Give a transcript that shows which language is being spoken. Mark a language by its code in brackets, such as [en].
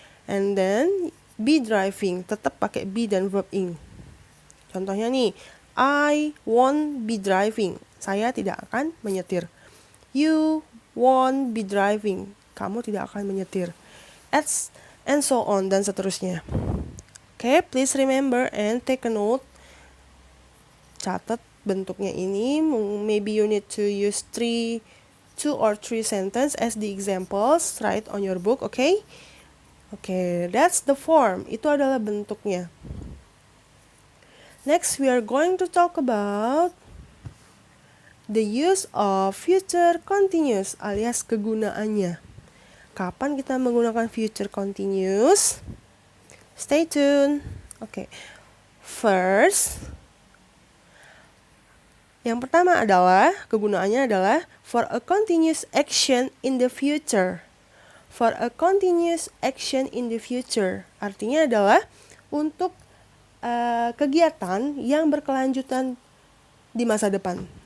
[en] And then be driving. [id] Tetap pakai be dan verb ing. Contohnya nih, [en] I won't be driving. [id] Saya tidak akan menyetir. [en] You won't be driving. [id] Kamu tidak akan menyetir. [en] And so on, [id] dan seterusnya. [en] Okay, please remember and take a note. [id] Catat bentuknya ini. [en] Maybe you need to use 2 or 3 sentences as the examples. Write on your book, okay? Okay, that's the form. [id] Itu adalah bentuknya. [en] Next, we are going to talk about the use of future continuous [id] alias kegunaannya. Kapan kita menggunakan [en] future continuous? Stay tuned. Okay. First, [id] yang pertama adalah kegunaannya adalah [en] for a continuous action in the future. For a continuous action in the future. [id] Artinya adalah untuk kegiatan yang berkelanjutan di masa depan.